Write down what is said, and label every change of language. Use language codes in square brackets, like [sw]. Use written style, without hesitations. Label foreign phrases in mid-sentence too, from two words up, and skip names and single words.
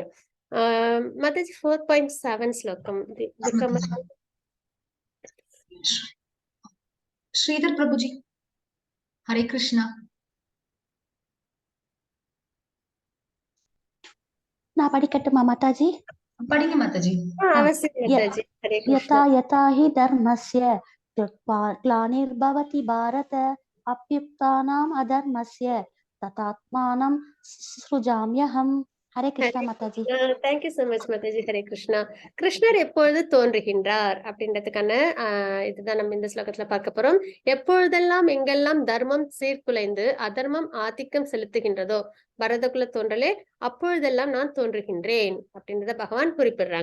[ta] மாதாஜி 4.7 ஸ்லோகம். ஸ்ரீதர் பிரபுஜி ஹரே கிருஷ்ணா. நான் படிக்கட்டுமா மாதாஜி? படிங்க மாதாஜி. அவசியம் ய- மாதாஜி. ஹரே [sa] यथा [ta] கிருஷ்ணா. [sa] यथा हि धर्मस्य ग्लानिर्भवति भारत अभ्युत्थानम् अधर्मस्य तथात्मानं सृजाम्यहम्. हरे कृष्णा माताजी. [en] thank you so much [ta] மாதாஜி. ஹரே கிருஷ்ணா. கிருஷ்ணர் எப்பொழுது தோன்றுகின்றார் அப்படின்றதுக்கான இதுதான் நம்ம இந்த ஸ்லோகத்துல பார்க்க போறோம். எப்பொழுதெல்லாம் எங்கெல்லாம் தர்மம் சீர்குலைந்து அதர்மம் ஆதிக்கம் செலுத்துகின்றதோ பரதகுல தோன்றலே அப்பொழுதெல்லாம் நான் தோன்றுகின்றேன் அப்படின்றத பகவான் குறிப்பிடுறாங்க.